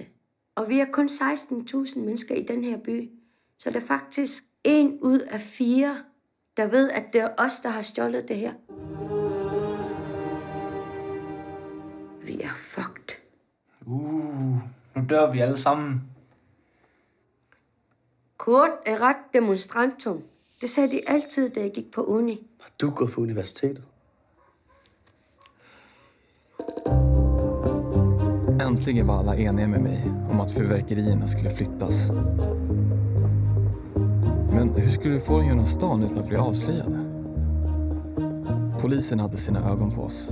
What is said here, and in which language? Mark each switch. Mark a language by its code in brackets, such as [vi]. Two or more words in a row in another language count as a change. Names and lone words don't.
[da] Og vi er kun 16.000 mennesker i den her by, så det er faktisk 1 ud af 4, der ved, at det er os, der har stjålet det her. Vi er fucked. Nu dør vi alle sammen. Kurt er ret demonstrantum. Det sagde de altid, da jeg gik på uni. Har du gået på universitetet? [sv] Äntligen var alla eniga med mig om att fyrverkerierna skulle flyttas. Men hur skulle vi få dem genom stan utan att bli avslöjade? Polisen hade sina ögon på oss.